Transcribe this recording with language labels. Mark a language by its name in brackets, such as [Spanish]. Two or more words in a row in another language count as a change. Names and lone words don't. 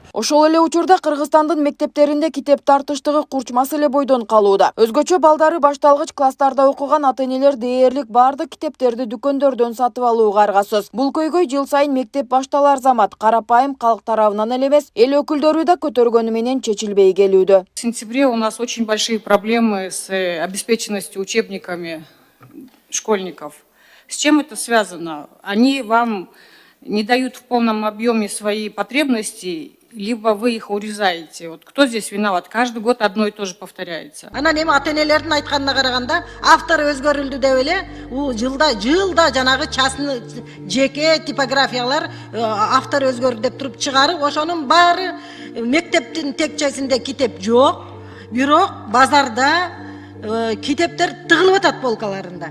[Kyrgyz] Ошол эле учурда Кыргызстандын мектептеринде китеп тартыштыгы курч маселе бойдон калууда. Өзгөчө балдары башталгыч класстарда окуган ата-энелер дээрлик бардык китептерди дүкөндөрдөн сатып алууга аргасыз. Бул көйгөй жыл сайын мектеп башталар замат карапайым калк тарабынан эле эмес, эл өкүлдөрү да көтөргөнү менен чечилбей келүүдө. [Russian] В сентябре у нас очень большие проблемы с обеспеченностью учебниками школьников. С чем это связано? Они вам не дают в полном объеме свои потребности, либо вы их урезаете. Вот кто здесь виноват? Каждый год одно и то же повторяется. [Kyrgyz] Анан эми ата-энелердин айтканына караганда, автор өзгөрүлдү деп эле, бул жылда жанагы частный жеке типографиялар автор өзгөрдү деп туруп чыгарып, ошонун баары мектептин текчесинде китеп жок, бирок базарда китептер тыгылып атат полкаларында.